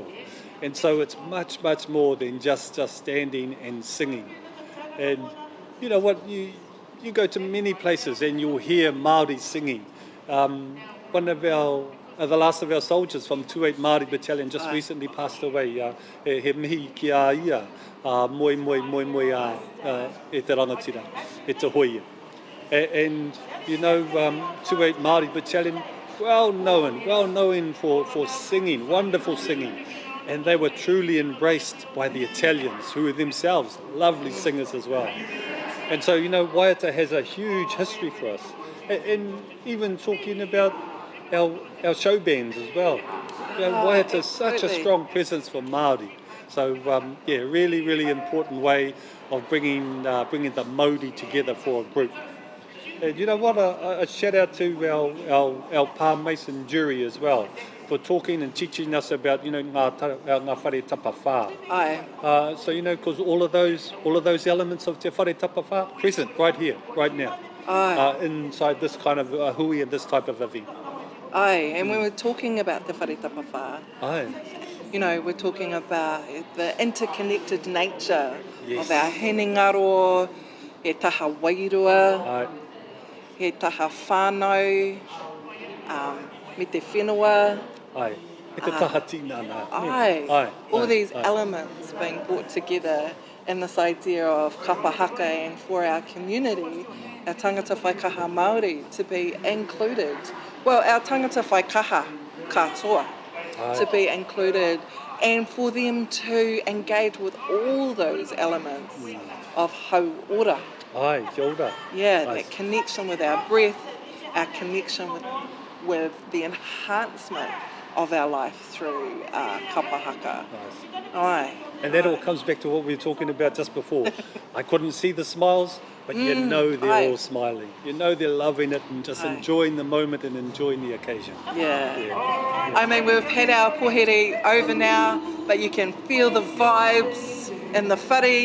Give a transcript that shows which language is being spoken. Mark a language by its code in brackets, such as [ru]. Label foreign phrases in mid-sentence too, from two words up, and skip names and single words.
[en] And so it's much, much more than just standing and singing. And you know what, you go to many places and you'll hear Māori singing. One of the last of our soldiers from 28 Māori Battalion just recently passed away. [mi] He mihi ki a ia, moi e te rangatira, e te hoia. [en] And 28 Māori Battalion, well known for singing, wonderful singing. And they were truly embraced by the Italians, who were themselves lovely singers as well. And so, waiata has a huge history for us. And even talking about our show bands as well. Waiata is such a strong presence for Māori. So, really, really important way of bringing the Māori together for a group. And you know what, a shout out to our Pā Mason jury as well, for talking and teaching us about, [mi] ngā whare tapawhā. [en] Aye. So, because all of those elements of [mi] te whare tapawhā [en] present right here, right now. Aye. Inside this kind of hui and this type of event. Aye, and when we're talking about [mi] te whare tapawhā, [en] Aye. We're talking about the interconnected nature Yes. of our [mi] henengaro, he taha Wairua, [en] Aye. [mi] he taha whānau, me te whenua. Aye. E te taha tinana. [en] Aye. All these aye. elements being brought together in this idea of kapa haka, and for our community, our [mi] tangata whaikaha Māori, [en] to be included. Well, our [mi] tangata whaikaha katoa, [en] to be included, and for them to engage with all those elements of hauora. [mi] Aye, kia ora. [en] Yeah, Nice. that connection with our breath, our connection with the enhancement of our life through kapa haka. Nice. Aye. And that all comes back to what we were talking about just before. I couldn't see the smiles, but they're aye. all smiling. They're loving it and just enjoying the moment and enjoying the occasion. Yeah. I mean, we've had our pohere over now, but you can feel the vibes in the whare.